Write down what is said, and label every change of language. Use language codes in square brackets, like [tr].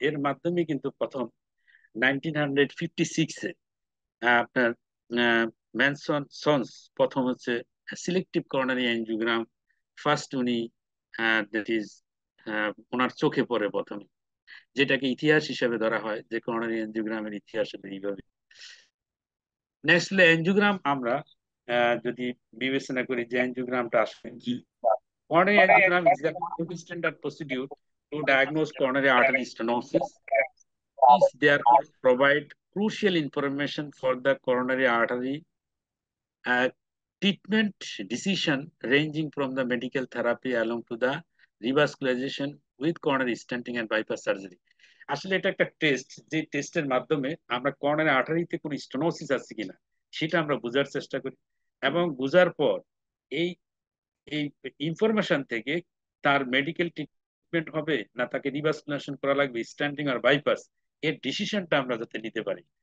[bn] এর মাধ্যমে কিন্তু প্রথম 1956-এ আপনার ম্যানসন সন্স প্রথম হচ্ছে সিলেক্টিভ করোনারি অ্যানজিওগ্রাম ফার্স্ট উনি দ্যাট ইজ ওনার চোখে পড়ে প্রথমে, যেটাকে ইতিহাস হিসেবে ধরা হয় যে করোনারি অ্যানজিওগ্রামের ইতিহাস হলো এইভাবে। নেক্সট হলো অ্যানজিওগ্রাম। আমরা যদি বিবেচনা করি যে অ্যানজিওগ্রামটা আসলে কি, [en] Coronary angiogram is the standard procedure to diagnose coronary artery stenosis, is therefore provide crucial information for the coronary artery uh, treatment decision, ranging from the medical therapy along to the revascularization with coronary stenting and bypass surgery. [bn] আসলে এটা একটা test, যে টেস্টের মাধ্যমে আমরা coronary আর্টারিতে কোনো stenosis আছে কিনা সেটা আমরা বোঝার চেষ্টা করি, এবং বোঝার পর এই এই ইনফরমেশন থেকে তার মেডিকেল ট্রিটমেন্ট হবে না তাকে রিভাসকুলেশন করা লাগবে, স্ট্যান্ডিং আর বাইপাস, এর ডিসিশনটা আমরা যাতে নিতে পারি।